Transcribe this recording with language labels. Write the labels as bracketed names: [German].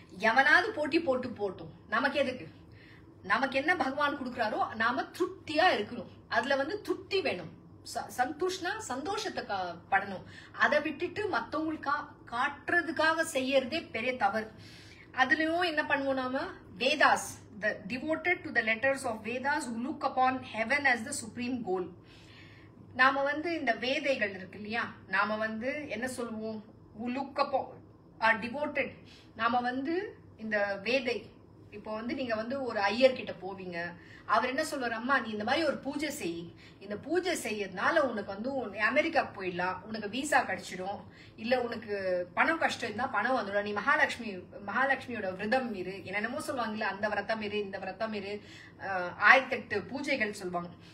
[Tamil] எவனாவது போட்டி போட்டும், நமக்கு எதுக்கு? நமக்கு என்ன பகவான் கொடுக்குறாரோ நாம திருப்தியா இருக்கணும். அதுல திருப்தி வேணும், சந்தோஷத்தை படணும். அதை விட்டுட்டு மத்தவங்களுக்கு காட்டுறதுக்காக செய்யறதே பெரிய தவறு. அதுலயும் என்ன பண்ணுவோம் நாம? [English] Vedas, the devoted to the letters of Vedas, who look upon heaven as the supreme goal. [Tamil] நாம இந்த வேதைகள் இருக்கு இல்லையா, நாம என்ன சொல்லுவோம்? [English] who look upon are devoted. [Tamil] நாம இந்த வேதை, இப்போ நீங்க ஒரு ஐயர் கிட்ட போவீங்க. அவர் என்ன சொல்வாரு? அம்மா, நீ இந்த மாதிரி ஒரு பூஜை செய். இந்த பூஜை செய்யறதுனால உனக்கு அமெரிக்காக்கு போயிடலாம், உனக்கு விசா கிடைச்சிடும், இல்ல உனக்கு பணம் கஷ்டம் இருந்தா பணம் வந்துடும், நீ மகாலட்சுமியோட விரதம் இரு, என்னென்னமோ சொல்லுவாங்கல்ல, அந்த விரதம் இரு, இந்த விரதம் இரு, 1008 பூஜைகள் சொல்லுவாங்க.